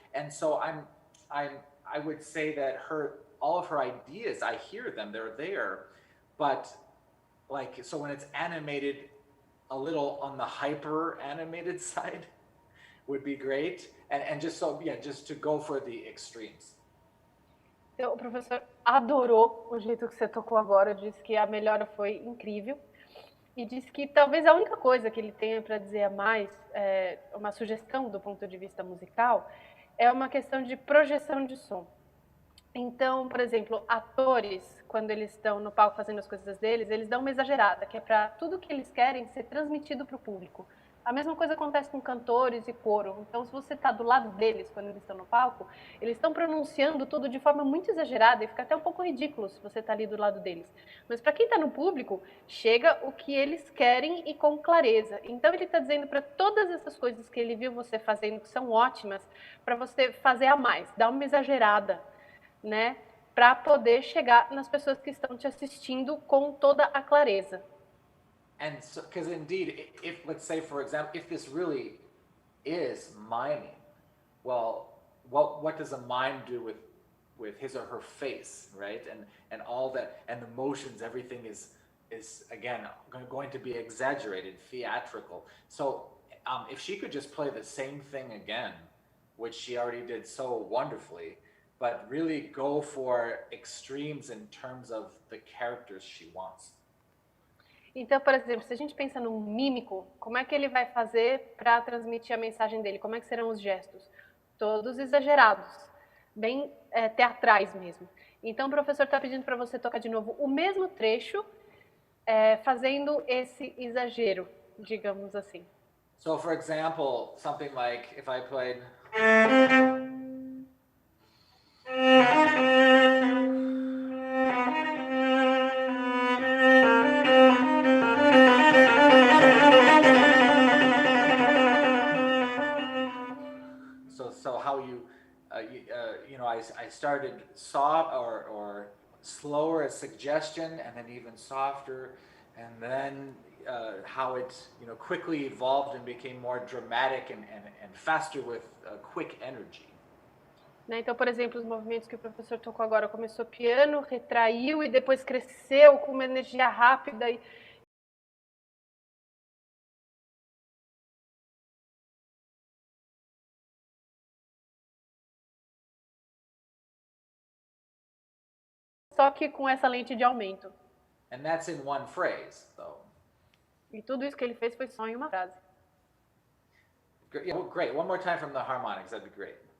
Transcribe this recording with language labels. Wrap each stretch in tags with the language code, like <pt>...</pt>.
<en>And so I would say that all of her ideas, I hear them, they're there, but like, so when it's animated, a little on the hyper animated side would be great. And just so, yeah, just to go for the extremes.</en> <pt>Então, o professor adorou o jeito que você tocou agora, disse que a melhora foi incrível e disse que talvez a única coisa que ele tenha para dizer a mais, uma sugestão do ponto de vista musical, é uma questão de projeção de som. Então, por exemplo, atores, quando eles estão no palco fazendo as coisas deles, eles dão uma exagerada, que é para tudo que eles querem ser transmitido para o público. A mesma coisa acontece com cantores e coro. Então, se você está do lado deles, quando eles estão no palco, eles estão pronunciando tudo de forma muito exagerada e fica até um pouco ridículo se você está ali do lado deles. Mas para quem está no público, chega o que eles querem e com clareza. Então, ele está dizendo para todas essas coisas que ele viu você fazendo, que são ótimas, para você fazer a mais, dar uma exagerada, né? Para poder chegar nas pessoas que estão te assistindo com toda a clareza.</pt> <en>And so, because indeed, if let's say, for example, if this really is miming, well, what does a mime do with his or her face, right? And all that, and the motions, everything is again going to be exaggerated, theatrical. So if she could just play the same thing again, which she already did so wonderfully, but really go for extremes in terms of the characters she wants.</en> <pt>Então, por exemplo, se a gente pensa num mímico, como é que ele vai fazer para transmitir a mensagem dele? Como é que serão os gestos? Todos exagerados, bem teatrais mesmo. Então, o professor está pedindo para você tocar de novo o mesmo trecho, fazendo esse exagero, digamos assim.</pt> <en>So, for example, something like if I played... So how you know, I started soft or slower as suggestion, and then even softer, and then how it, you know, quickly evolved and became more dramatic and faster with quick energy.</en> <pt>Então, por exemplo, os movimentos que o professor tocou agora, começou piano, retraiu e depois cresceu com uma energia rápida e só que com essa lente de aumento.</pt> <en>And that's in one phrase, though.</en> <pt>E tudo isso que ele fez foi só em uma frase.</pt> <en>Yeah, well, great. One more time from the harmonics, that'd be great.</en>